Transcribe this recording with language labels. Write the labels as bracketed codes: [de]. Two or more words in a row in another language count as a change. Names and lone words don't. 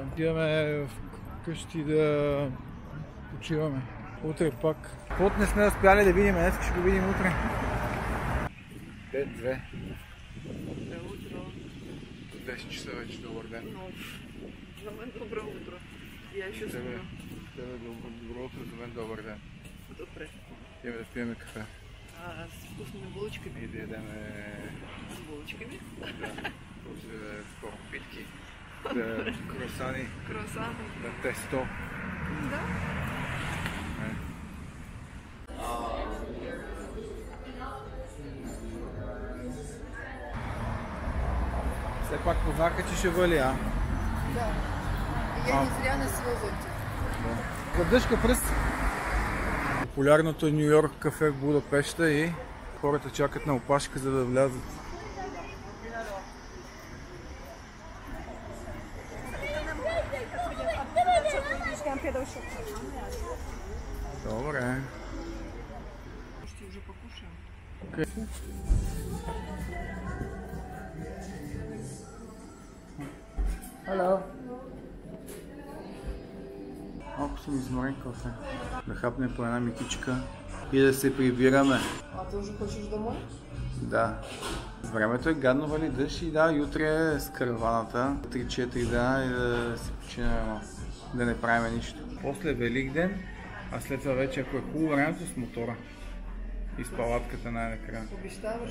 [bg] Идваме вкъщи да почиваме. Утре пак. Каквото не сме успяли да видим, днес ще го видим утре. 5-2. 10 часа вече, добър ден. За мен добро утро. [ru] Я еще сплю. [bg] Тебе добро утро, за мен добър ден. Добре. Идем да пиеме кафе. [ru] С вкусными булочками. [bg] И да ядеме... [ru] С булочками? [bg] Да. После скоро питки. Да, круасани. [ru] Круасаны. [bg] Да, тесто. Да. Все пак познаха, че ще вали, а? Да. [ru] Я не зря носила зонтик. [bg] Задъжка пръст. Популярното Ню Йорк кафе в Будапеща и хората чакат на опашка, за да влязат. Добре. [ru] Почти уже покушаем. [en] Okay. Hello. [bg] Малко съм изморен кафе. Да хапнем по една микичка и да се прибираме. [ru] А ты уже хочешь домой? Да. [bg] Времето е гадно, вали дъжд и да, утре е с караваната. 3-4 дена и да се починем, да не правим нищо. После Велик ден, а след това вече, ако е хубаво времето, с мотора. И с палатката най-накрая. Обещаваш?